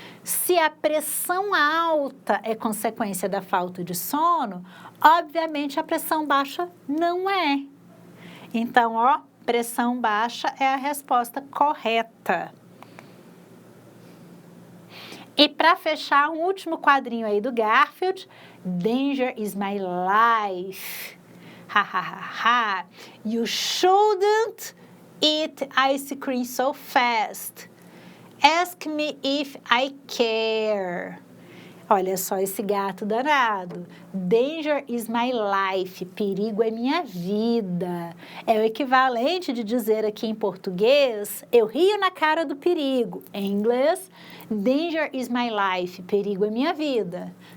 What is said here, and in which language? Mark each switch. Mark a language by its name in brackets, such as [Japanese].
[Portuguese] Se a pressão alta é consequência da falta de sono, obviamente a pressão baixa não é. Então, ó, pressão baixa é a resposta correta. E para fechar, um último quadrinho aí do Garfield, [English] Danger is my life. Ha, ha, ha, ha. You shouldn't eat ice cream so fast. Ask me if I care. [Portuguese] Olha só esse gato danado. [English] Danger is my life. [Portuguese] Perigo é minha vida. É o equivalente de dizer aqui em português, eu rio na cara do perigo. Em inglês, [English] danger is my life. [Portuguese] Perigo é minha vida.